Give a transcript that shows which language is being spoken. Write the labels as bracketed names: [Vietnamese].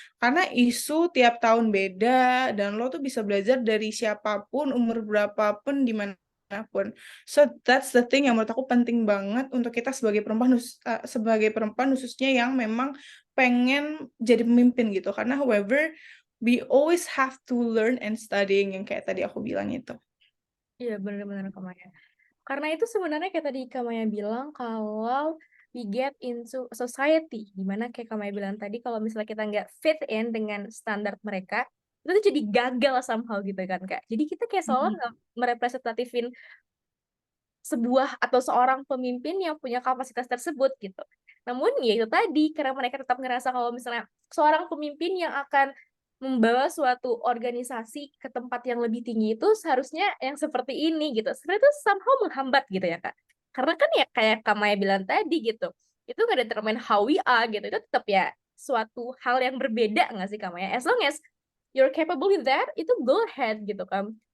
[Indonesian] Karena isu tiap tahun beda, dan lo tuh bisa belajar dari siapapun, umur berapapun, dimanapun. So, that's the thing yang menurut aku penting banget untuk kita sebagai perempuan khususnya yang memang pengen jadi pemimpin gitu. [English] Karena however, we always have to learn and studying yang kayak tadi aku bilang itu. [Indonesian] Iya, benar-benar Kak Maya. Karena itu sebenarnya kayak tadi Kak Maya bilang kalau we get into society, dimana kayak Kak Maya bilang tadi kalau misalnya kita nggak fit in dengan standar mereka, itu tuh jadi gagal somehow gitu kan Kak. Jadi kita kayak seolah nggak merepresentatifin sebuah atau seorang pemimpin yang punya kapasitas tersebut gitu. Namun ya itu tadi, karena mereka tetap ngerasa kalau misalnya seorang pemimpin yang akan membawa suatu organisasi ke tempat yang lebih tinggi itu seharusnya yang seperti ini gitu. Sebenarnya itu somehow menghambat gitu ya Kak. Karena kan ya kayak Kak Maya bilang tadi gitu, itu nggak determine how we are gitu. Itu tetap ya suatu hal yang berbeda nggak sih Kak Maya? [English] As long as you're capable with that, itu go ahead gitu kan.